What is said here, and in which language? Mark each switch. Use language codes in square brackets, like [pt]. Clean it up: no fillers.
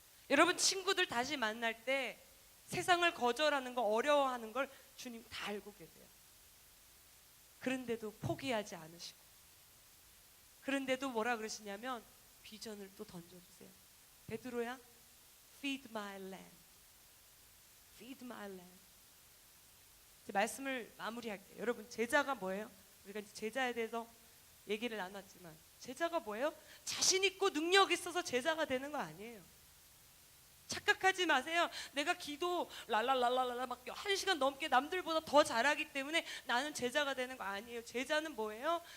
[ko] 여러분 친구들 다시 만날 때 세상을 거절하는 거, 어려워하는 걸 주님 다 알고 계세요. 그런데도 포기하지 않으시고, 그런데도 뭐라 그러시냐면 비전을 또 던져주세요. [en] 베드로야, feed my lamb, feed my lamb. [ko] 이제 말씀을 마무리할게요. 여러분, 제자가 뭐예요? 우리가 이제 제자에 대해서 얘기를 나눴지만, 제자가 뭐예요? 자신 있고 능력 있어서 제자가 되는 거 아니에요. 착각하지 마세요. 내가 기도 랄랄랄랄라 막 1시간 넘게 남들보다 더 잘하기 때문에 나는 제자가 되는 거 아니에요. 제자는 뭐예요?